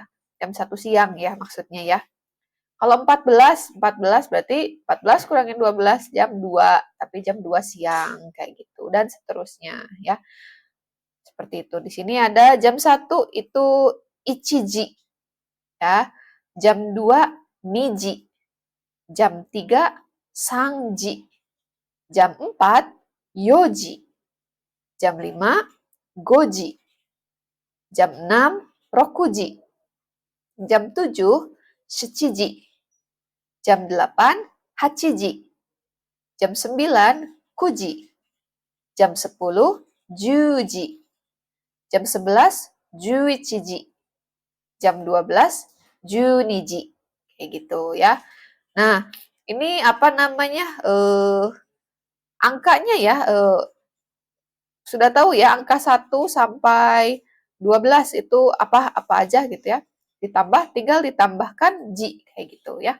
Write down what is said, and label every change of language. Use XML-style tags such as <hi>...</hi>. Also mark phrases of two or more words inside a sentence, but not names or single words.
<id>Jam 1 siang ya maksudnya ya. Kalau 14 berarti 14 kurangin 12 jam 2, tapi jam 2 siang kayak gitu dan seterusnya ya. Seperti itu. Di sini ada jam 1 itu ichiji ya. Jam 2 niji. Jam 3 sangji. Jam 4 yoji. Jam 5 goji. Jam 6 rokuji. Jam 7 shichiji. Jam 8 hachiji. Jam 9 kuji. Jam 10 juji. Jam 11 juichiji. Jam 12 juniji. Kayak gitu ya. Nah, ini apa namanya? Angkanya ya, sudah tahu ya angka 1 sampai 12 itu apa aja gitu ya. Tinggal ditambahkan ji kayak gitu ya.</id>